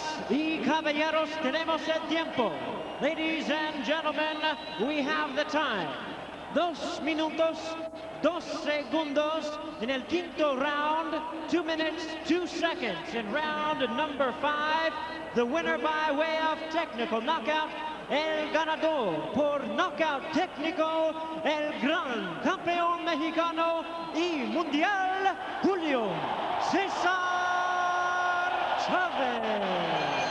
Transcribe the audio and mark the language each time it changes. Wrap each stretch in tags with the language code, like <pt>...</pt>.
<es>Y caballeros, tenemos el tiempo.</es> <en>Ladies and gentlemen, we have the time.</en> <es>2 minutos, 2 segundos in el quinto round.</es> <en>2 minutes, 2 seconds in round number 5. The winner by way of technical knockout.</en> <es>El ganador por knockout técnico, el gran campeón mexicano y mundial, Julio Cesar Chavez.</es>